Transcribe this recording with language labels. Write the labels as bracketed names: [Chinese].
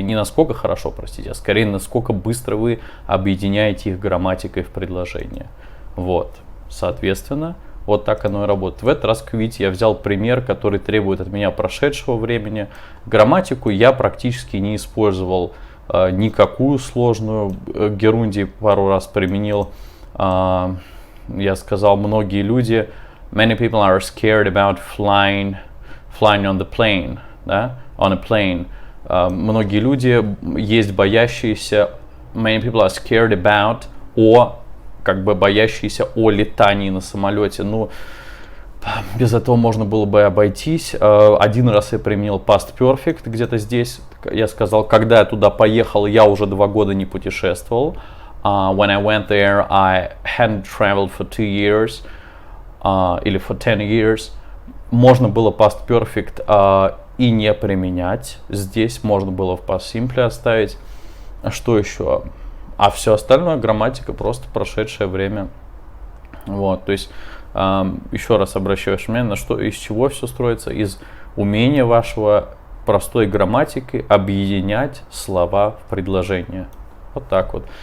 [Russian] Не насколько хорошо, простите, а скорее насколько быстро вы объединяете их грамматикой в предложение. Вот, соответственно, вот так оно и работает. В этот раз, как видите, я взял пример, который требует от меня прошедшего времени. Грамматику я практически не использовал, никакую сложную. Герундий пару раз применил. Я сказал, многие люди, [English] many people are scared about flying on the plane, [Russian] да, [English] on a plane. [Russian] Многие люди есть боящиеся, [English] many people are scared about, [Russian] как бы боящиеся о летании на самолете. Ну, без этого можно было бы обойтись. Один раз я применил past perfect где-то здесь. Я сказал, когда я туда поехал, я уже 2 года не путешествовал. [English] When I went there, I hadn't traveled for 2 years [Russian] или [English] for 10 years. [Russian] Можно было past perfect и не применять. Здесь можно было в past simple оставить. Что еще? А все остальное грамматика просто прошедшее время. Вот, то есть еще раз обращаю ваше внимание, на что, из чего все строится, из умения вашего простой грамматикой объединять слова в предложение. Вот так вот.